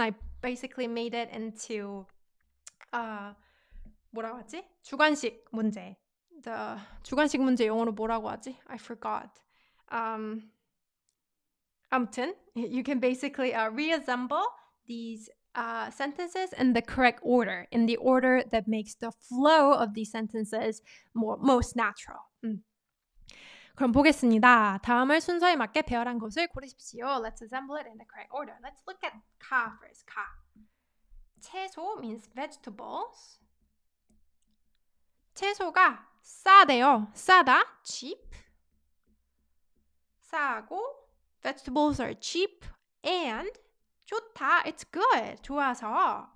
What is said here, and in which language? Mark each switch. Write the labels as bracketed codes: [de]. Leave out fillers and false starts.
[en] I basically made it into [ko] 뭐라고 하지? 주관식 문제. [en] The [ko] 주관식 문제 영어로 뭐라고 하지? [en] I forgot. [ko] 아무튼, [en] you can basically reassemble these sentences in the correct order, in the order that makes the flow of these sentences most natural. [ko] 그럼 보겠습니다. 다음을 순서에 맞게 배열한 것을 고르십시오. [en] Let's assemble it in the correct order. Let's look at 가 first. 가. 채소 means vegetables. [ko] 채소가 싸대요. 싸다, cheap. [en] 싸고, vegetables are cheap. And 좋다, it's good, 좋아서.